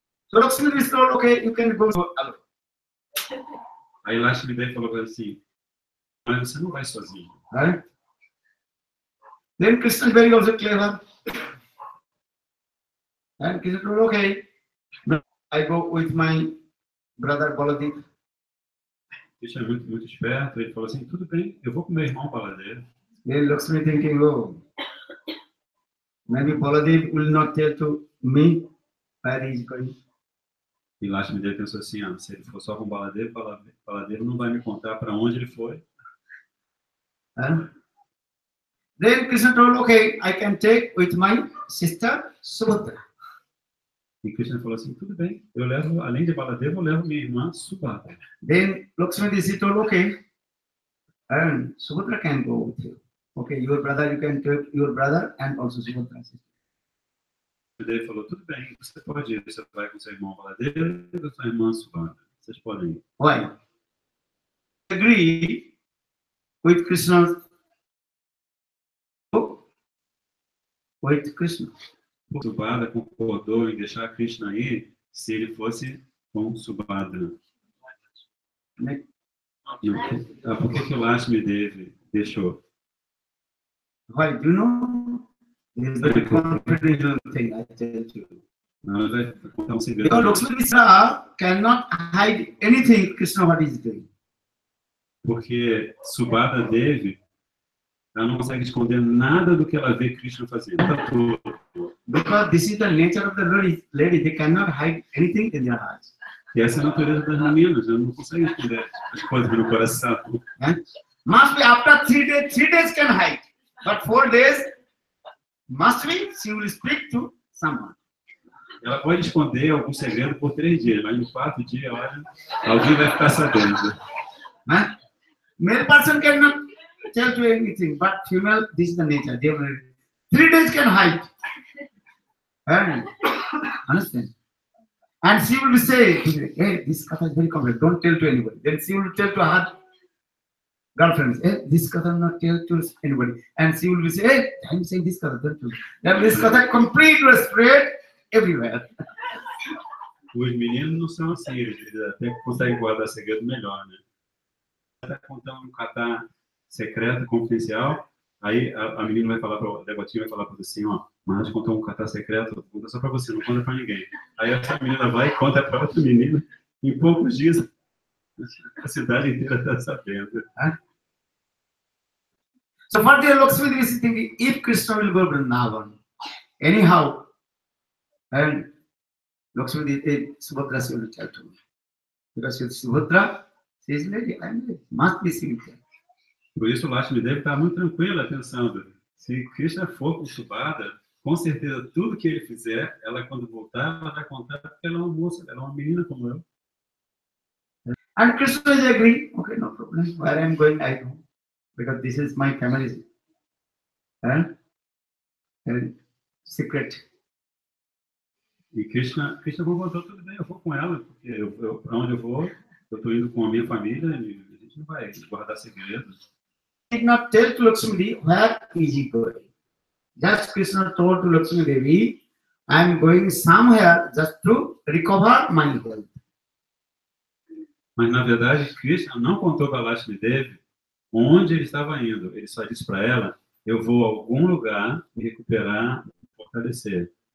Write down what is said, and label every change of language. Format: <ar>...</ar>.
<en>So Lakshmi Devi told, okay, you can go alone.</en> <pt>Aí Lakshmi Devi falou assim, mas você não vai sozinho.</pt> <en>Right? Then Krishna is very also clever. And Krishna told, okay, I go with my brother Baladev.</en> <pt>Krishna é muito esperto, ele falou assim, tudo bem, eu vou com meu irmão Baladev.</pt> <en>Then Lakshmi thinking, oh, maybe Baladev will not tell to me where he is going.</en> <pt>E Lakshmi pensou assim, se ele for só com Baladev, Baladev não vai me contar para onde ele foi.</pt> <en>Then Krishna told, okay, I can take with my sister Subhadra.</en> <pt>E Krishna falou assim, tudo bem, eu levo, além de Baladev, eu levo minha irmã Subhadra.</pt> <en>Then Lakshmi Devi told, okay, and Subhadra can go with you. Okay, your brother, you can take your brother and also Subhadra.</en> <pt>Ele falou, tudo bem, você pode ir, você vai com seu irmão Baladev e sua irmã Subhadra. Vocês podem ir.</pt> <en>Why? Agree with Krishna. With Krishna.</en> <pt>Subhadra concordou em deixar Krishna ir se ele fosse com Subhadra. Por que o Lakshmi Devi deixou?</pt> <en>Why? Do you know? This is very confidential thing I tell you.</en> <pt>Não, vai contar um segredo.</pt> <en>Because Lakshmi Devi cannot hide anything Krishna what is doing.</en> <pt>Porque Subhadra Devi, ela não consegue esconder nada do que ela vê Krishna fazendo.</pt> <en>Because this is the nature of the lady, they cannot hide anything in their hearts.</en> <pt>E essa é a natureza das meninas, ela não consegue esconder as coisas no coração.</pt> <en>Must be after 3 days can hide, but 4 days must be she will speak to someone.</en> <pt>Ela pode esconder algum segredo por 3 dias, mas no 4º dia, olha, alguém vai ficar sabendo.</pt> <en>Male person cannot tell you anything, but female, this is the nature. They will 3 days can hide. Understand? And she will say, hey, this katha is very complex, don't tell to anybody. Then she will tell to her girlfriends, hey, this katha not tell to anybody. And she will say, hey, I'm saying this katha, don't tell. Then this katha completely spread everywhere.</en> <pt>Os meninos não são assim, eles até conseguem guardar segredo melhor, né? Está contando um katha secreto, confidencial, aí a menina vai falar para a devotinha, vai falar para você assim, ó, mas contou um katha secreto, conta só para você, não conta para ninguém. Aí essa menina vai e conta para outra menina, em poucos dias a cidade inteira está sabendo.</pt> <en>So for the Lakshmi Devi is thinking, if Krishna will go Vrindavan, anyhow, and Lakshmi Devi, Subhadra she will tell to me. Because Subhadra, she is lady, I am lady, must be she will tell.</en> <pt>Por isso o Lakshmi Devi está muito tranquila, pensando, se Krishna for com Subhadra, com certeza tudo que ele fizer, ela quando voltar, ela vai contar porque ela é uma moça, ela é uma menina como eu.</pt> <en>And Krishna is agreeing, okay, no problem, where I am going, I know, because this is my family. And secret.</en> <pt>E Krishna concordou, tudo bem, eu vou com ela, porque para onde eu vou, eu estou indo com a minha família, e a gente não vai guardar segredos.</pt> <en>Did not tell to Lakshmi Devi where is he going. Just Krishna told to Lakshmi Devi, I am going somewhere just to recover my health.</en> <pt>Mas na verdade, Krishna não contou para Lakshmi Devi onde ele estava indo. Ele só disse para ela, eu vou a algum lugar me recuperar, me fortalecer.</pt>